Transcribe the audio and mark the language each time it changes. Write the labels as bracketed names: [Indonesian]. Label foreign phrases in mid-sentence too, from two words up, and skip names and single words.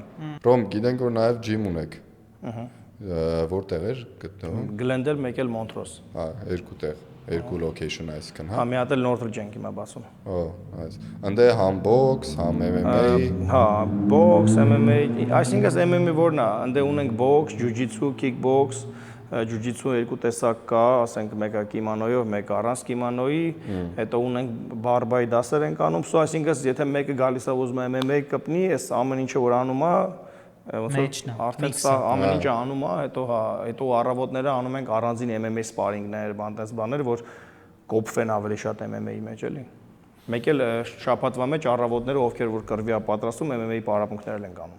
[Armenian] Ռոմ, գիտենք որ նաև ջիմ ունեք։ Որտեղ էր գտնվում։ Glendale, մեկ էլ Montrose։ Հա, երկու տեղ, երկու location այսքան, հա։ Հա, մի հատ էլ Northridge ենք հիմա բացում։ Օ, այս։ Անդե համ box, համ MMA։ Հա, box, MMA, այսինքն MMA որն է, անդե ունենք box, jiu-jitsu, kickbox, jiu-jitsu երկու տեսակ կա, ասենք մեկը կիմոնոյով, մեկը առանց կիմոնոյի, հետո ունենք բարբայի դասեր ենք անում, սա այսինքն եթե մեկը գալիս է ուզում է MMA կպնի, այս ամեն ինչը որ անում է, ոնց որ արդեն սա ամեն ինչը անում է, հետո առավոտները անում ենք առանձին MMA սպարինգներ, բանտես, որ կոփվեն ավելի շատ MMA-ի մեջ էլի։ Մեկ էլ շաբաթվա մեջ առավոտները ովքեր որ կռվի է պատրաստում MMA-ի պարապմունքներ ենք անում։